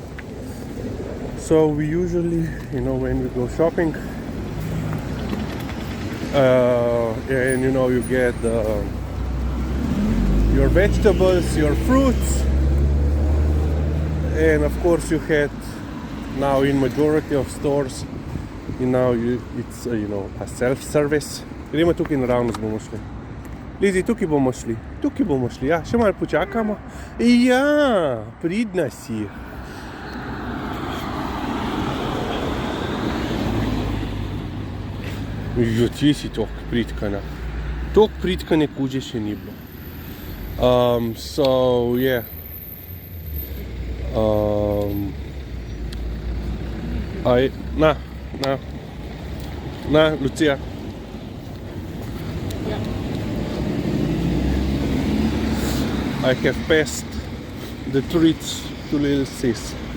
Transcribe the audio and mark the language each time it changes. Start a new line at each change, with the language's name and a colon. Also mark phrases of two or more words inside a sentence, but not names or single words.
English: So we usually, you know, when we go shopping, and you know, you get your vegetables, your fruits, and of course you had now in majority of stores, you know, it's you know, a self-service.
Slovenian: Gremo tukaj naravnost bomo šli. Lizi, tukaj bomo šli, ja, še malo počakamo. Ja, pridna si. Jo, ti si toliko pridkana. Toliko pridkane kuže še ni bilo.
English: So, yeah. Na, Lucia. I have passed the treats to little sis.